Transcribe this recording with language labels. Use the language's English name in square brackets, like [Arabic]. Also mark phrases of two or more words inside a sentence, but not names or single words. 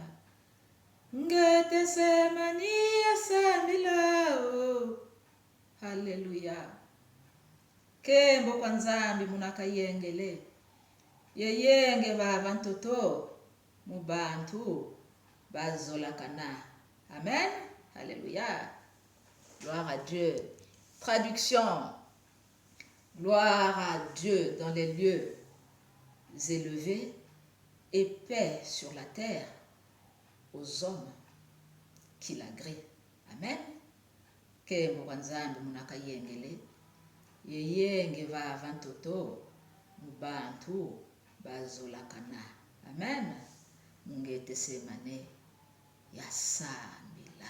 [Kongo] Ngete semani ya sambila. Hallelujah. Kembo kwa nzambi munakayengele. Yeyenge baba ntoto mu bantu bazolakana. [French] Amen. Alléluia. Gloire à Dieu. Traduction. Gloire à Dieu dans les lieux élevés et paix sur la terre aux hommes qui l'agréent. Amen. [Kongo] Kembo kwa nzambi munakayengele. Yeyenge vava ntoto mu bantu bazolakana. Amen. Ngete semane ya sambila.